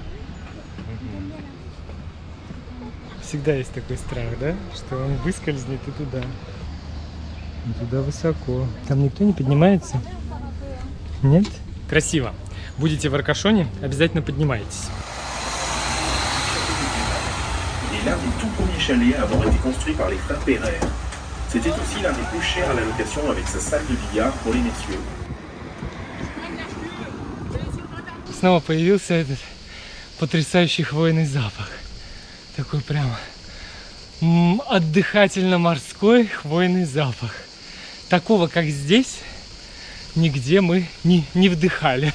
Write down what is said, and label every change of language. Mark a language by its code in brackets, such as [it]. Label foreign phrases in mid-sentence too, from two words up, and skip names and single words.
[ru] Всегда есть такой страх, да? Что он выскользнет и туда. И туда высоко. Там никто не поднимается? Нет? Красиво. Будете в Аркашоне, обязательно поднимайтесь. [fr] est l'un des tout premiers chalets à avoir été construit par les frères Perret. C'était aussi l'un des plus chers à la location avec sa salle de billard pour les messieurs. [ru] Снова появился этот потрясающий хвойный запах. Такой прям отдыхательно-морской хвойный запах. Такого, как здесь, нигде мы не вдыхали.